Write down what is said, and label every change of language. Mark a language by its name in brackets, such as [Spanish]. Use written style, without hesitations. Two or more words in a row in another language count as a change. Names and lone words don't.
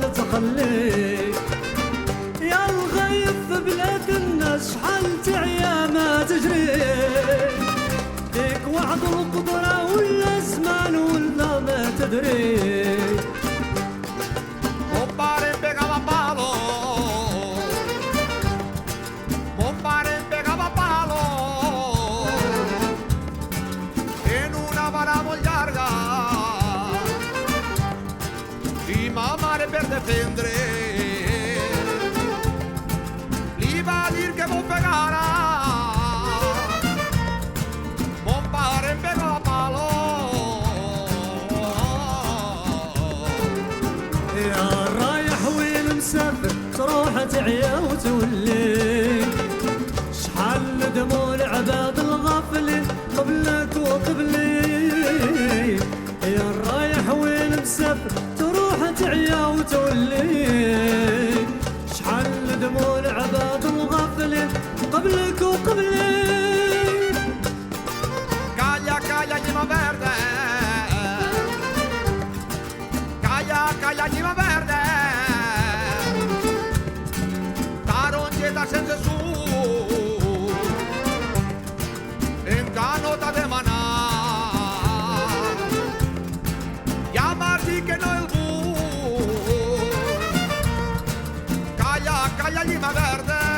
[Arabic] خليك يا الغيث في بلاد الناس شحال تعيا ما تجري ديك وعد القدرة ولا زمان ولا ما تدري [Spanish] Mon padre pegaba palo, mon padre pegaba palo en una vara muy larga y mamá [Catalan] per defendre li va a dir que m'ho pegara. [Spanish] Mon padre pegaba palo. [Arabic] يا رايح وين مسافر تروح تعيا وتولي شحال دموع العباد الغافلين قبلك وقبلي يا رايح وين مسافر تروح تعيا وتولي شحال دموع العباد الغافلين قبلك وقبلي [Catalan] Calla, calla, llima verde. Calla, calla, llima verde. Tarongeta sense suc. Encara t'ha demanat. Ja m'has dit que no el vull. Calla, calla, llima verde.